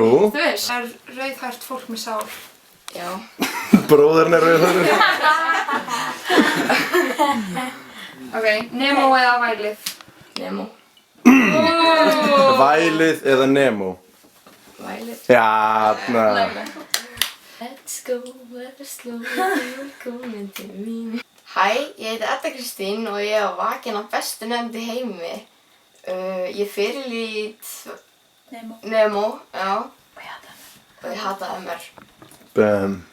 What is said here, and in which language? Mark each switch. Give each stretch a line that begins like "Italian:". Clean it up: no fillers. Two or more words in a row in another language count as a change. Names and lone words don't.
Icelandic: Þú veist, er rauðhært fólk með sál? Já. Bróðurinn er rauðhærður. Ok, Nemo eða vælið? Nemo. Vælið eða Nemo? Vælið. Jæna.
English: Let's go, slow,
Icelandic: velkomin til mín. Hæ, ég heiti Edda Kristín og ég er vakin á bestu nefnd í heimi. Ég fyrirlít Nemo, já. Og ég hata MR. Bam.